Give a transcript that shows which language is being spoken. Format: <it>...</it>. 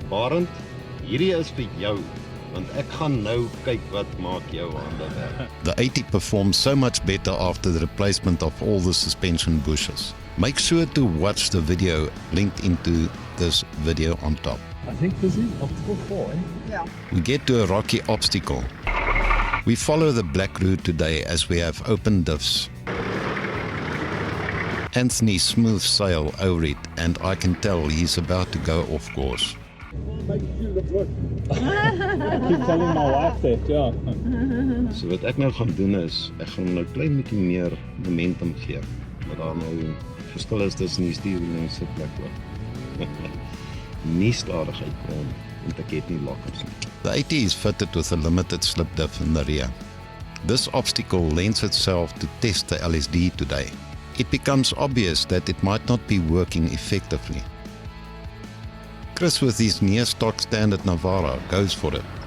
<af>Barend, hierdie is vir jou want ek gaan nou kyk wat maak jou hande werk.</af> <en>The 80 performs so much better after the replacement of all the suspension bushes. Make sure to watch the video linked into this video on top. I think this is obstacle 4, eh? Yeah. We get to a rocky obstacle. We follow the black route today as we have open diffs. Anthony smooth sail over it and I can tell he's about to go off course. I keep telling my wife that, yeah.</en> <af>So wat ek nou gaan doen is, ek gaan hom nou klein bietjie meer momentum gee. Dat daar nou verskil is tussen die stuurwiel en die sitplek ook. Nie stadigheid kom, want ek het nie lockers nie.</af> <en>The 80 is fitted with a limited slip diff in the rear. This obstacle lends itself to test the LSD today. It becomes obvious that it might not be working effectively. Chris with his near stock standard Navara goes for it.</en>